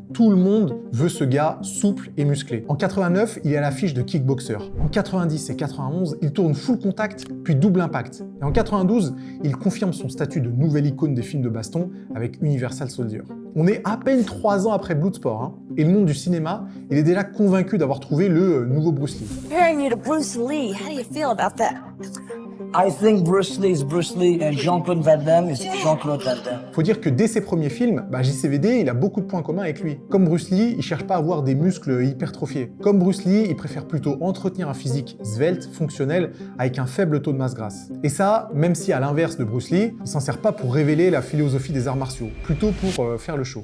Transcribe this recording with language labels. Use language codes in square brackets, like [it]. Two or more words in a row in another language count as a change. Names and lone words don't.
[fr] Tout le monde veut ce gars souple et musclé. En 89, il est à l'affiche de Kickboxer. En 90 et 91, il tourne Full Contact, puis Double Impact. Et en 92, il confirme son statut de nouvelle icône des films de baston avec Universal Soldier. On est à peine 3 ans après Bloodsport, et le monde du cinéma, il est déjà convaincu d'avoir trouvé le nouveau Bruce Lee. [en] Comparing you to Bruce Lee, how do you feel about that? I think Bruce Lee is Bruce Lee and Jean-Claude Van Damme is Jean-Claude Van Damme. [fr] Faut dire que dès ses premiers films, JCVD, il a beaucoup de points communs avec lui. Comme Bruce Lee, il cherche pas à avoir des muscles hypertrophiés. Comme Bruce Lee, il préfère plutôt entretenir un physique svelte, fonctionnel, avec un faible taux de masse grasse. Et ça, même si à l'inverse de Bruce Lee, il s'en sert pas pour révéler la philosophie des arts martiaux, plutôt pour faire le show.